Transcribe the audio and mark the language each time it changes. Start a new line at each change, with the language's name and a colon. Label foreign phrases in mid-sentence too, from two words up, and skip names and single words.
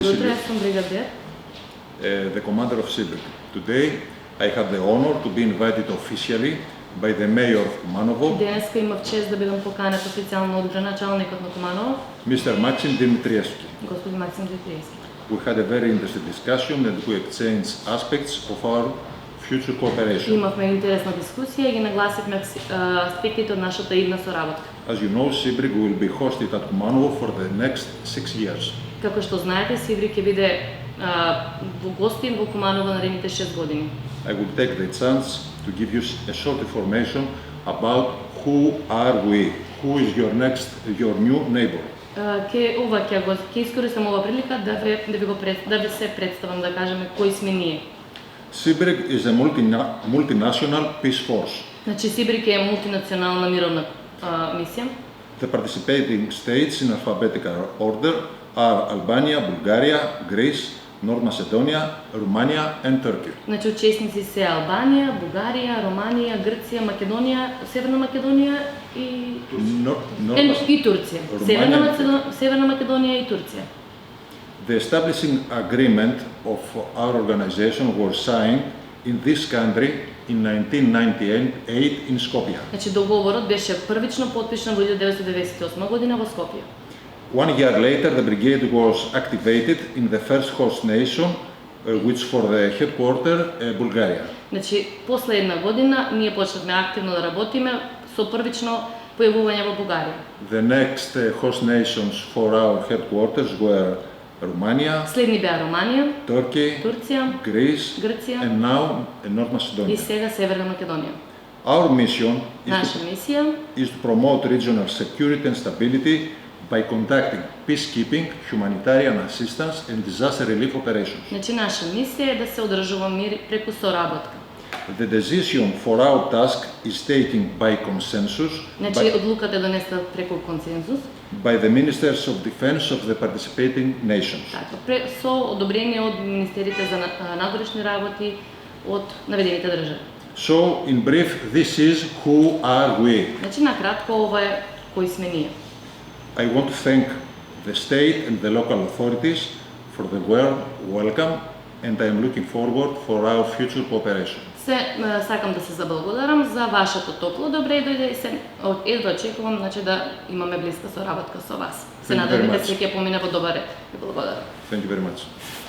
Bulgarian: Утре аз съм бригадир.
English: The commander of Sibrik. Today I had the honor to be invited officially by the mayor of Kumanovo,
Bulgarian: Днеска имах чест да бъдам поканен официално от градоначалникът на Куманово,
English: Mr. Maxim Dimitrievski.
Bulgarian: господин Максим Дмитриевски.
English: We had a very interesting discussion and we exchanged aspects of our future cooperation.
Macedonian: Имахме интересна дискусия и ги нагласихме аспектите от нашата идна соработка.
English: As you know, Sibrik will be hosted at Kumanovo for the next 6 years.
Macedonian: Како што знаете, Сибрик ќе биде гостин во Куманово наредните 6 години.
English: I will take the chance to give you a short information about who are we, who is your new neighbor.
Macedonian: Ќе искористам ова прилика да ви се представам, да кажеме кои сме ние.
English: Sibrik is a multinational peace force.
Macedonian: Значи Сибрик е мултинационална мировна мисија.
English: The participating states in alphabetical order are Albania, Bulgaria, Greece, North Macedonia, Romania and Turkey.
Macedonian: Значи учесници се Албанија, Бугарија, Романија, Грција, Македонија, Северна Македонија и Турција. Северна Македонија и Турција.
English: The establishing agreement of our organization was signed in this country in 1998 in Skopje.
Macedonian: Значи договорот беше првично потпишан во 1998 година во Скопје.
English: 1 year later, the brigade was activated in the first host nation, which for the headquarter, Bulgaria.
Macedonian: Значи, после една година, ние почнавме активно да работиме со првично појавување во Бугарија.
English: The next host nations for our headquarters were Romania,
Macedonian: Следни беа Романија,
English: Turkey,
Macedonian: Турција,
English: Greece,
Macedonian: Грција
English: and now North
Macedonian: и
English: Macedonia.
Macedonian: сега Северна Македонија.
English: Our mission
Macedonian: Наша мисија
English: is to promote regional security and stability by conducting peacekeeping, humanitarian assistance and disaster relief operations.
Macedonian: Значи, наша мисија е да се одржува мир преку соработка.
English: The decision for our task is taken by consensus
Macedonian: Значи, одлуката е донесена преку консензус,
English: by the ministers of defense of the participating nations.
Macedonian: така, со одобрение од министерите за надворешни работи од наведените држави.
English: So, in brief, this is who are we.
Macedonian: Значи, накратко, ова е кои сме ние.
English: I want to thank the state and the local authorities for the warm welcome and I am looking forward for our future cooperation.
Macedonian: Сакам да се заблагодарам за вашето топло добре дојде и се едва очекувам, значи, да имаме блиска соработка со вас. Се надевам дека ќе помине во добар ред. Ви благодарам.
English: Thank you very much.